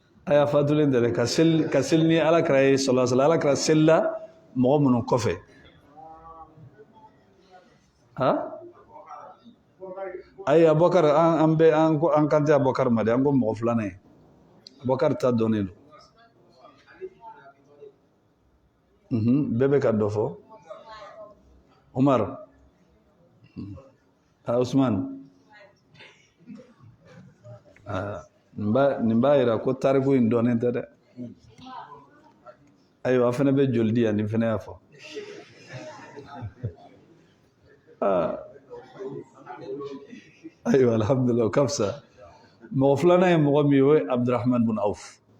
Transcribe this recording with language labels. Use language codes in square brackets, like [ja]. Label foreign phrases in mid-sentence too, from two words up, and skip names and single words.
[bm] aya fatulen dere ka sel ni alakira ye [ar] صلى الله عليه وسلم [bm] alakira sella mɔgɔ minnu kɔfɛ ayi Abubakar an kan tɛ Abubakar ma de an ko mɔgɔ filanan ye Abubakar ta dɔnnen don bɛɛ bɛ ka dɔ fɔ Umar Usman nin b'a yira ko tariku in dɔnnen tɛ dɛ ayiwa a fana bɛ joli di yan nin fana y'a fɔ ayiwa alhamdulillah o ka fisa mɔgɔ filanan ye mɔgɔ min ye o ye Abdurrahman bin Auf